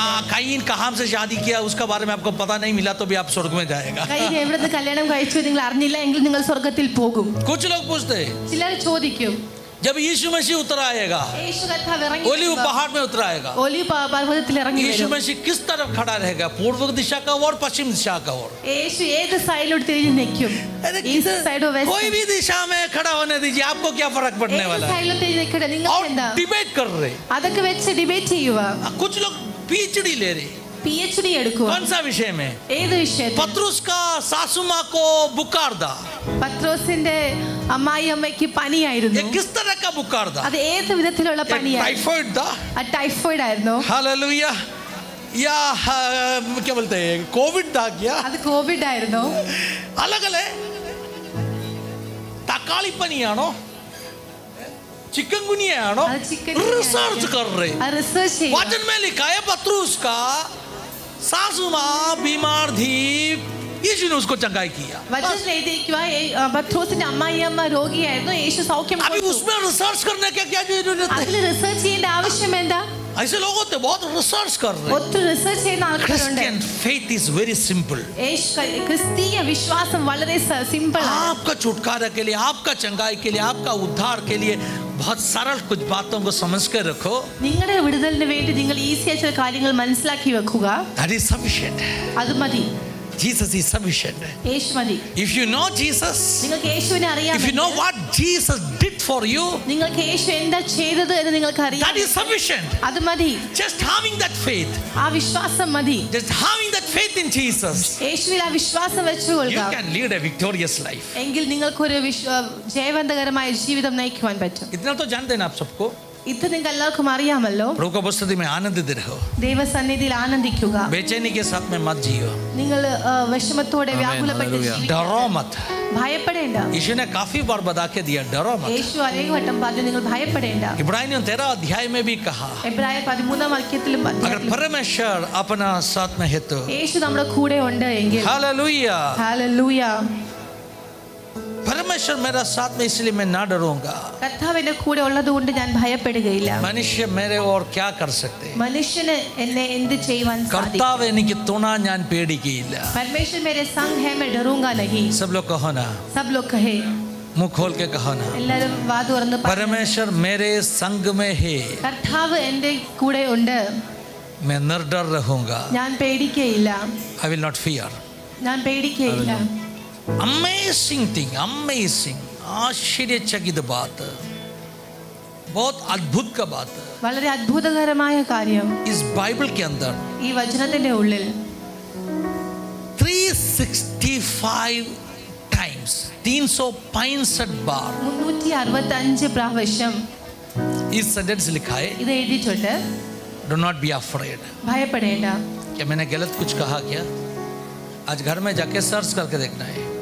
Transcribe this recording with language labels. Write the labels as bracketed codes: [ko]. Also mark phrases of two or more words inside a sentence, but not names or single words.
[hi] काइन का हाम से शादी किया, उसका बारे में आपको पता नहीं मिला तो भी आप स्वर्ग में जाएगा. [ml] കയീൻ എവിടെ നിന്ന് കല്യാണം കഴിച്ചു നിങ്ങൾ അറിഞ്ഞില്ല എങ്കിൽ നിങ്ങൾ സ്വർഗത്തിൽ പോകും. [hi] कुछ लोग पूछते हैं [ml] ചിലർ ചോദിക്കും, [hi] जब यीशु मसीह उतर आएगा, [ml] യേശു കർത്താവ് ഇറങ്ങി [hi] ओलिव पहाड़ में उतर आएगा, [ml] ഒലിവ് പർവ്വതത്തിൽ ഇറങ്ങി [hi] यीशु [ml] വരും. [hi] मसीह किस तरफ खड़ा रहेगा, पूर्व दिशा का ओर पश्चिम दिशा का ओर? [ml] യേശു ഏത് സൈഡിലോട്ട് തിരിഞ്ഞ് നിൽക്കും? [hi] अरे [en] east sideo west [hi] कोई भी दिशा में खड़ा होने दीजिए, आपको क्या फर्क पड़ने [ml] ഏത് [hi] वाला है? [ml] സൈഡിലോട്ട് തിരിഞ്ഞ് നിൽക്കട്ടെ, [hi] और [ml] നിങ്ങൾക്ക് എന്താ? [hi] डिबेट कर रहे. [ml] അതൊക്കെ വെച്ച് ഡിബേറ്റ് ചെയ്യുക. [hi] कुछ लोग PhD ले रहे. [ml] PhD എടുക്കുക. [hi] कौन सा विषय में? [ml] ഏത് വിഷയത്തിൽ? [hi] पत्रुस का सासू माँ को बुखार था. [ml] പത്രോസിന്റെ അമ്മായി അമ്മയ്ക്ക് [hi] ये [ml] പനിയായിരുന്നു. [hi] किस तरह का बुखार था? [ml] അത് ഏത് വിധത്തിലുള്ള പനിയായിരുന്നു? [hi] टाइफाइड था. [ml] ടൈഫോയിഡ് ആയിരുന്നു. [hi] हालेलुया. या क्या बोलते हैं, कोविड था क्या? [ml] അത് കോവിഡ് ആയിരുന്നു. [hi] अलग अलग [ml] തക്കാളി പനി ആണോ, ചിക്കുൻഗുനിയ ആണോ, അത് ചിക്കൻ [hi] रिसर्च कर रहे. [ml] റിസർച്ച് ചെയ്യുക. [hi] वचन में लिखा है पत्रुस का सासू माँ बीमार थी, यीशु ने उसको चंगाई किया. [ml] വചനത്തിൽ എഴുതിയിരിക്കുക, പത്രോസിന്റെ അമ്മായി അമ്മ രോഗിയായിരുന്നു, യേശു സൗഖ്യം [hi] अभी [ml] കൊടുത്തു. [hi] उसमें रिसर्च करने की क्या जरूरत है? [ml] അതിൽ റിസർച്ച് ചെയ്യേണ്ട ആവശ്യം എന്താ? [hi] ऐसे लोग होते बहुत रिसर्च कर रहे. [ml] ഒത്തിരി റിസർച്ച് ചെയ്യുന്ന ആൾക്കാരുണ്ട്. [en] Christian faith is very simple. [ml] ക്രിസ്തീയ വിശ്വാസം വളരെ സിമ്പിൾ ആണ്. [hi] आपका छुटकारा के लिए, आपका चंगाई के लिए, आपका उद्धार के लिए बहुत सरल कुछ बातों को समझ कर रखो. [ml] നിങ്ങളുടെ വിടുതലിന് വേണ്ടി നിങ്ങൾ ഈസിയായ ചില കാര്യങ്ങൾ മനസ്സിലാക്കി വെക്കുക. [en] That is sufficient. [ml] അത് മതി. [en] Jesus is sufficient. [ml] യേശു മതി. [en] If you know Jesus, [ml] നിങ്ങൾക്ക് യേശുവിനെ [en] if you [ml] അറിയാമെങ്കിൽ, [en] know what Jesus did for you, [ml] നിങ്ങൾക്ക് യേശു എന്താ ചെയ്തത് എന്ന് നിങ്ങൾക്ക് അറിയാം. [en] that is sufficient. [ml] അത് മതി. [en] Just having that faith, [ml] ആ വിശ്വാസം മതി. [en] just having that faith in Jesus, [ml] യേശുവിൽ ആ വിശ്വാസം [en] you [ml] വെച്ചുകൊള്ളുക. [en] can lead a victorious life. [ml] എങ്കിൽ നിങ്ങൾക്കൊരു ജയവന്തകരമായ ജീവിതം നയിക്കുവാൻ പറ്റും. [hi] इतना तो जानते हैं ना आप सबको. [ml] ഇത് നിങ്ങൾക്ക് എല്ലാവർക്കും അറിയാമല്ലോ. [hi] प्रभु की उपस्थिति में आनंदित रहो. [ml] ദൈവസന്നിധിയിൽ ആനന്ദിക്കുക. [hi] बेचैनी के साथ में मत जियो. [ml] നിങ്ങൾ വിഷമത്തോടെ വ്യാകുലപ്പെട്ട് ജീവിക്കരുത്. [hi] डरो मत. [ml] ഭയപ്പെടേണ്ട. [hi] यीशु ने काफी बार बता के दिया, डरो मत. [ml] യേശു അനേക വട്ടം പറഞ്ഞു നിങ്ങൾ ഭയപ്പെടേണ്ട. [hi] इब्रानियों 13 अध्याय में भी कहा, [ml] എബ്രായർ 13 വാക്യത്തിലും [hi] अगर परमेश्वर अपना साथ में है तो. [ml] യേശു നമ്മുടെ കൂടെ ഉണ്ട് എങ്കിൽ, [hi] हालेलुया. [ml] ഹല്ലേലൂയ, [hi] परमेश्वर मेरा साथ में, इसलिए मैं ना डरूंगा. [ml] കർത്താവ് എന്റെ കൂടെ ഉള്ളതുകൊണ്ട് ഞാൻ ഭയപ്പെടുകയില്ല. [hi] മനുഷ്യ मेरे और क्या कर सकते? [ml] മനുഷ്യന് എന്നെ എന്ത് ചെയ്യുവാൻ സാധിക്കും? കർത്താവ് എനിക്ക് തുണ, ഞാൻ പേടിക്കുകയില്ല. [hi] परमेश्वर मेरे संग है, मैं डरूंगा नहीं. सब लोग कहो ना, सब लोग कहे, मुंह खोल के कहो ना, [ml] എല്ലാവരും വാ തുറന്ന് പറ. [hi] परमेश्वर मेरे संग में है, [ml] കർത്താവ് എന്റെ കൂടെ ഉണ്ട്, [hi] मैं निर्डर रहूंगा. [ml] ഞാൻ പേടിക്കുകയില്ല. [en] I will not fear. [ml] ഞാൻ പേടിക്കുകയില്ല. [en] amazing thing, [hi] अमेजिंग, आश्चर्यचकित बात, बहुत अद्भुत का बात है. [ml] വളരെ അത്ഭുതകരമായ കാര്യം [hi] इस बाइबल के अंदर [ml] ഈ വചനത്തിന്റെ ഉള്ളിൽ [hi] 365 टाइम्स, 365 बार [ml] 365 പ്രാവശ്യം [hi] इस सेंटेंस लिखा है, [ml] ഇത് എഴുതിയിട്ടുണ്ട്. [en] do not be afraid. [ml] ഭയപ്പെടേണ്ട. [hi] क्या मैंने गलत कुछ कहा क्या? आज घर में जाके सर्च करके देखना है.